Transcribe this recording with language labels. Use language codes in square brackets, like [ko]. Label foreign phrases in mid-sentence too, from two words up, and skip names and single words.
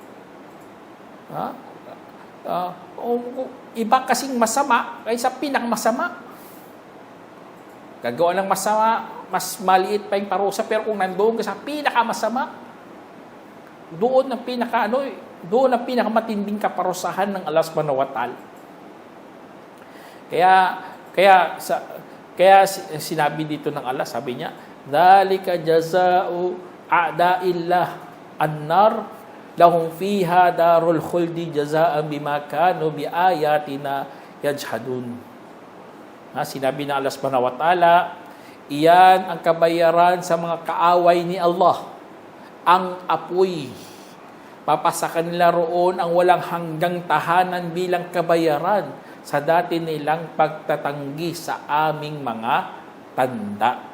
[tl] Iba kasing masama kaysa pinakmasama. Gagawa ng masama, mas maliit pa yung parusa. Pero kung nandoon ka sa pinakamasama, doon ang pinakamatinding kaparusahan ng [ar] الله سبحانه وتعالى. [tl] Kaya sinabi dito ng Allah, sabi niya, [ar] "ذلك جزاء أعداء الله النار لهم فيها دار الخلد جزاء بما كانوا بآياتنا يجحدون." [tl] Sinabi ng [ar] الله سبحانه وتعالى, [tl] iyan ang kabayaran sa mga kaaway ni Allah, ang apoy. Papasakan nila roon ang walang hanggang tahanan bilang kabayaran sa dati nilang pagtatanggi sa aming mga tanda.